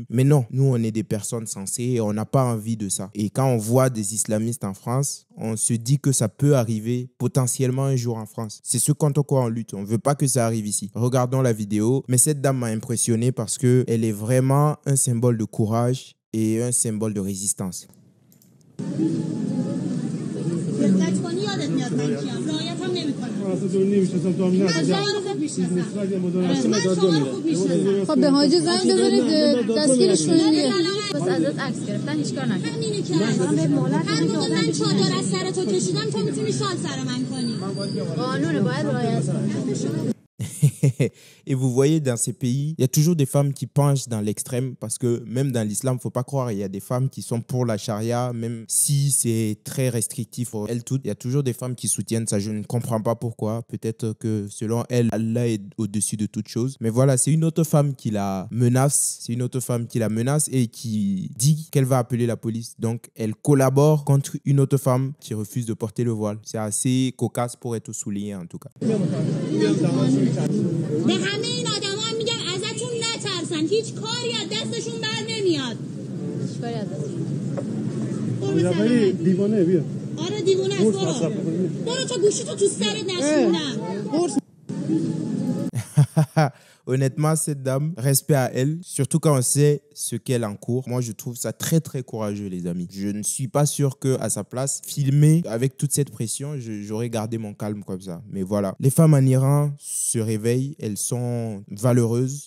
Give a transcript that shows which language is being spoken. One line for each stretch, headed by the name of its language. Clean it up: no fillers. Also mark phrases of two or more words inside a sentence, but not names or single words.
French: Mais non, nous, on est des personnes sensées et on n'a pas envie de ça. Et quand on voit des islamistes en France, on se dit que ça peut arriver potentiellement un jour en France. C'est ce contre quoi on lutte. On ne veut pas que ça arrive ici. Regardons la vidéo. Mais cette dame m'a impressionné parce qu'elle est vraiment un symbole de courage et un symbole de résistance.
Persian: دقت کنی یادت میاد من کیم رعایت هم نمی‌کنم واسه دور نمی‌شناسم تو هم نه خوب می‌شناسم خب به حاجی زنگ بزنید دستگیرش کنید بس ازت عکس گرفتن هیچ کار نکنید همینه که من چادر از سر تو کشیدم تو میتونی شال سر من کنی قانون باید رعایت کنی.
French: Et vous voyez, dans ces pays, il y a toujours des femmes qui penchent dans l'extrême parce que même dans l'islam, il ne faut pas croire, il y a des femmes qui sont pour la charia, même si c'est très restrictif pour elles toutes. Il y a toujours des femmes qui soutiennent ça. Je ne comprends pas pourquoi. Peut-être que selon elles, Allah est au-dessus de toute chose. Mais voilà, c'est une autre femme qui la menace. C'est une autre femme qui la menace et qui dit qu'elle va appeler la police. Donc, elle collabore contre une autre femme qui refuse de porter le voile. C'est assez cocasse pour être souligné en tout cas.
Persian: به همه این آدما میگم ازتون نترسن هیچ کاری از دستشون بر نمیاد هیچ کاری از دستشون دیوانه بیا آره دیوانه است برو تا گوشیتو تو سرت نشوندم
French: Honnêtement, cette dame, respect à elle, surtout quand on sait ce qu'elle encourt. Moi, je trouve ça très, très courageux, les amis. Je ne suis pas sûr qu'à sa place, filmer avec toute cette pression, j'aurais gardé mon calme comme ça. Mais voilà, les femmes en Iran se réveillent, elles sont valeureuses.